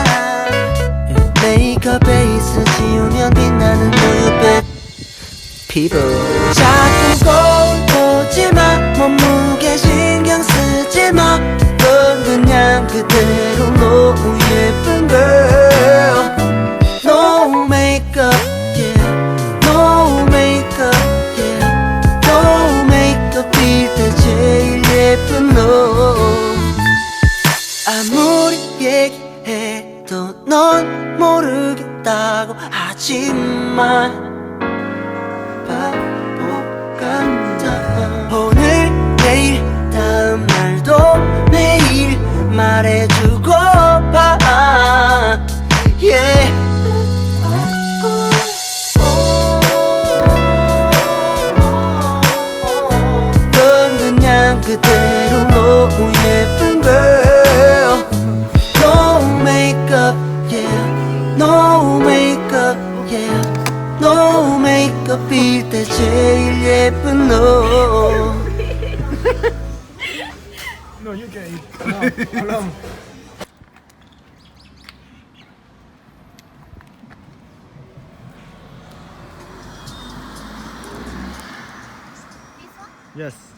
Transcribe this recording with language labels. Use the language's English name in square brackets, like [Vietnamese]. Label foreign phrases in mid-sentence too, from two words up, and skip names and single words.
[Korean] 메이크업 베이스 지우면 빛나는 우유빛 피부. 자꾸 거울 보지마. 몸무게 신경 쓰지마. 넌 그냥 그대로 너무 예쁜 girl. [English] No makeup yeah. No makeup yeah. No makeup [Korean] 빌 때 제일 예쁜 너. 아무리 얘기해도 넌 모르겠다고 하지만 바보 같아. 오늘 내일 다음 날도 매일 말해주고 봐 yeah. 넌 그냥 그대로 너무 예쁜 girl. [English] No makeup yeah. No makeup yeah. No makeup [Korean] 빌 때 제일 예쁜 너. [English] No, you can eat. No, yes.